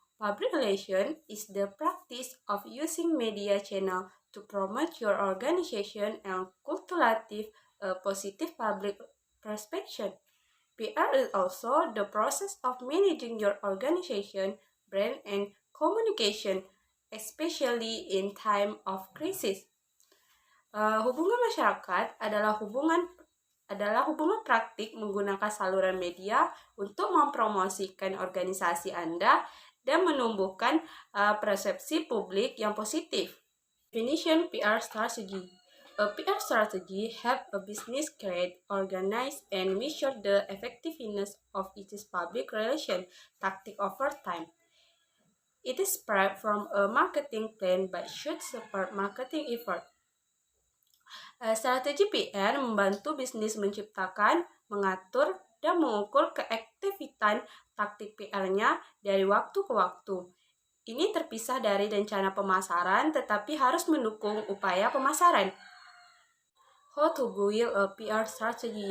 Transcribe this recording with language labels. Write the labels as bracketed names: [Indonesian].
[English] Public relation is the practice of using media channel to promote your organization and cultivate a positive public perception. PR is also the process of managing your organization, brand, and communication, especially in time of crisis. [Indonesian] Hubungan masyarakat adalah hubungan praktik menggunakan saluran media untuk mempromosikan organisasi Anda dan menumbuhkan persepsi publik yang positif. [English] Definition PR strategy. A PR strategy help a business create, organize, and measure the effectiveness of its public relation tactic over time. It is spread from a marketing plan but should support marketing effort. [Indonesian] Strategi PR membantu bisnis menciptakan, mengatur, dan mengukur keefektifan taktik PR-nya dari waktu ke waktu. Ini terpisah dari rencana pemasaran, tetapi harus mendukung upaya pemasaran. [English] How to build a PR strategy.